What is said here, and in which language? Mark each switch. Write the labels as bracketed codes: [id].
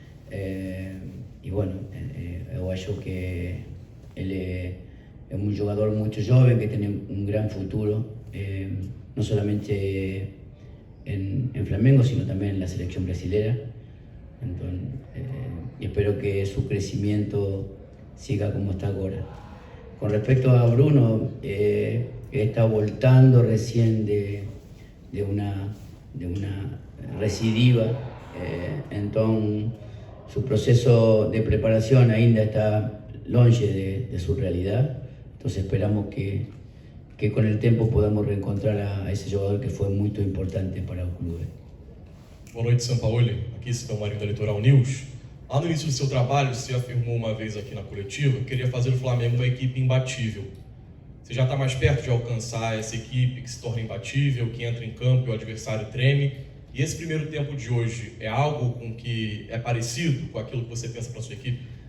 [pt] E, bueno, eu acho que ele é um jogador muito jovem, que tem um grande futuro, não somente em Flamengo, sino também na seleção brasileira. Então, espero que seu crescimento siga como está agora. [es] Con respecto a Bruno, está voltando recién de una recidiva, entonces su proceso de preparación [pt] ainda está longe de [es] su realidad. Entonces esperamos que con el tiempo podamos reencontrar a ese jugador que fue muy importante para el club. [pt] Boa noite, Sampaoli. Aqui é Citão Marinho da Litoral News. Lá no início do seu trabalho, você afirmou uma vez aqui na coletiva que queria fazer o Flamengo uma equipe imbatível. Você já está mais perto de alcançar essa equipe que se torna imbatível, que entra em campo e o adversário treme? E esse primeiro tempo de hoje é algo com que é parecido com aquilo que você pensa para a sua equipe?